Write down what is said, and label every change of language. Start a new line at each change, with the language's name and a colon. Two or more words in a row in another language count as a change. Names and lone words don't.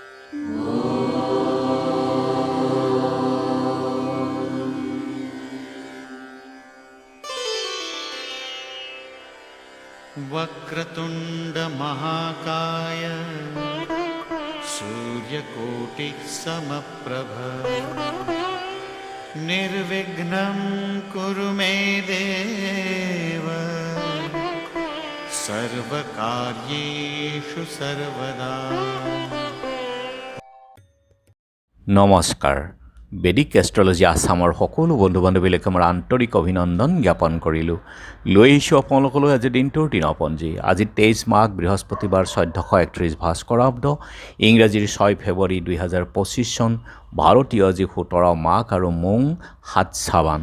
Sanskrit: वक्रतुंड महाकाय सूर्यकोटिः समप्रभ निर्विघ्नं कुरु मे देव सर्वकार्येषु सर्वदा।
Assamese: নমস্কাৰ। বেদিক এষ্ট্ৰলজি আছামৰ সকলো বন্ধু বান্ধৱীলৈকে মোৰ আন্তৰিক অভিনন্দন জ্ঞাপন কৰিলোঁ। লৈ আহিছোঁ আপোনালোকলৈ আজিৰ দিনটোৰ দিনপঞ্জী। আজি 23 মাঘ বৃহস্পতিবাৰ 1431 ভাস্কৰাব্দ, ইংৰাজীৰ 6 ফেব্ৰুৱাৰী 2025 চন, ভাৰতীয় আজি 17 মাঘ আৰু মোং 7 চাবান।